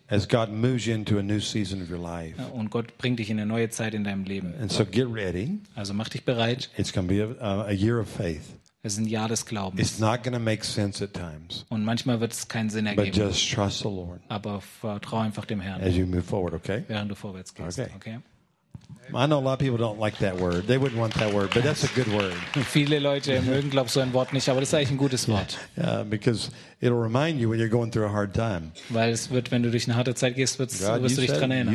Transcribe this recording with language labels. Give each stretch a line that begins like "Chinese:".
English: As God moves you into a new season of your life.
German: Und Gott bringt dich in eine neue Zeit in deinem Leben.
English: And so get ready.
German: Also mach dich bereit.
English: It's going to be a year of faith.
German: Es ist ein Jahr des Glaubens.
English: It's not going to make sense at times.
German: Und manchmal wird es keinen Sinn ergeben.
English: But just trust the Lord.
German: Aber vertrau einfach dem Herrn.
English: As you move forward, okay?
German: Während du vorwärts gehst, okay?
English: I know a lot of people don't like that word. They wouldn't want that word, but that's a good word.
German: Viele Leute mögen glaube ich so ein Wort nicht, aber das ist eigentlich ein gutes Wort.
English: Yeah, because it'll remind you when you're going through a hard time.
German: Weil es wird, wenn du durch eine harte Zeit gehst, wirst du dich dran erinnern.